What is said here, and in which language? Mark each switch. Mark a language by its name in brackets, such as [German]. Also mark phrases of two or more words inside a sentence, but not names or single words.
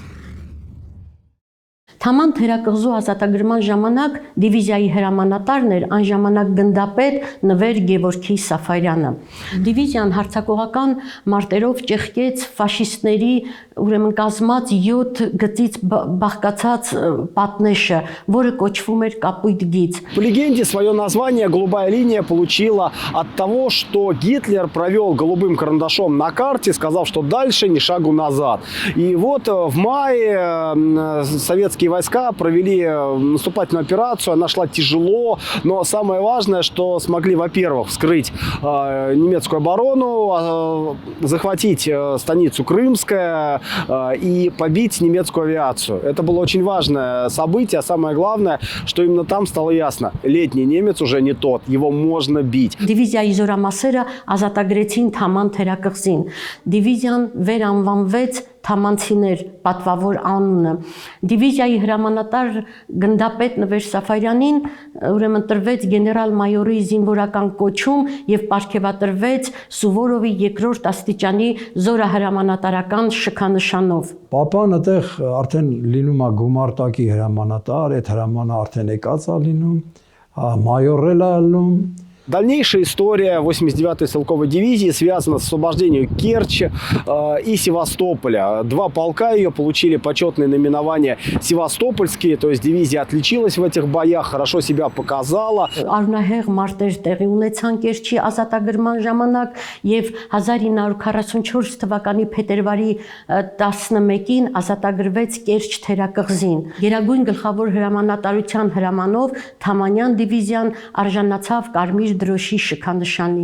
[Armenian] Թաման թերակղզու ազատագրման ժամանակ դիվիզիայի հրամանատարն էր այն ժամանակ գնդապետ Նվեր Գևորգի Սաֆարյանը։ Դիվիզիան հարձակողական մարտերով ճեղքեց ֆաշիստների ուրեմն կազմած 7 գծից բաղկացած պատնեշը, որը кочվում էր Կապույտ գիծ։ [Russian] По легенде, свое название «Голубая линия» получила от того, что Гитлер провел голубым карандашом на карте, сказав, что дальше ни шагу назад. И вот в мае советские войска провели наступательную операцию, она шла тяжело, но самое важное, что смогли, во-первых, вскрыть немецкую оборону, захватить станицу Крымская и побить немецкую авиацию. Это было очень важное событие, а самое главное, что именно там стало ясно, летний немец уже не тот, его можно бить. [Armenian] Դիվիզիայի զորամասերը ազատագրեցին Թաման թերակղզին։ Դիվիզիան վերանվանվեց Թամանցիներ պատվավոր անունը։ Դիվիզիայի հրամանատար գնդապետ Նվեր Սաֆարյանին ուրեմն տրվեց գեներալ-մայորի զինվորական կոչում եւ պարգևատրվեց Սուվորովի 2-րդ աստիճանի զորահրամանատարական շքանշանով։ Պապան այդտեղ արդեն լինում է գումարտակի հրամանատար, այդ հրամանը արդեն եկած է լինում, մայորել է ալնում։ [Russian] Дальнейшая история 89-й стрелковой дивизии связана с освобождением Керчи и Севастополя. 2 полка ее получили почетное наименование Севастопольские, то есть дивизия отличилась в этих боях, хорошо себя показала. [Armenian] Արունահեղ մարտեր տեղի ունեցան Կերչի ազատագրման ժամանակ եւ 1944 թվականի փետրվարի 11-ին ազատագրվեց Կերչ թերակղզին։ Գերագույն գլխավոր հրամանատարության հրամանով Թամանյան դիվիզիան արժանացավ Կարմիր դրոշի շքանշանի։